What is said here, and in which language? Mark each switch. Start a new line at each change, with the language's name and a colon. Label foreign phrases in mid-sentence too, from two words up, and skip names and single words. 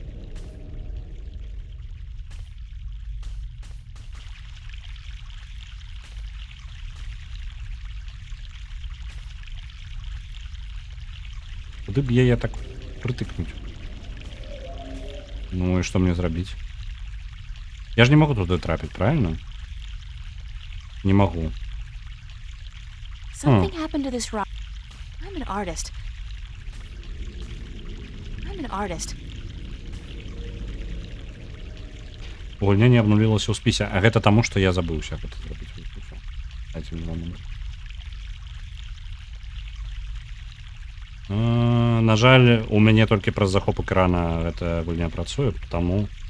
Belarusian: Куды б яе так прытыкнуць? Ну і што мне зрабіць? Я ж не магу туды трапіць, правильно? Не магу.
English: Something happened to this rock. I'm an artist.
Belarusian: Гульня не абнулілася ў спісе, а гэта таму, што я забыўся гэта зрабіць. Дайце мне момент. На жаль, у мяне толькі праз захоп экрана гэта гульня працуе, таму...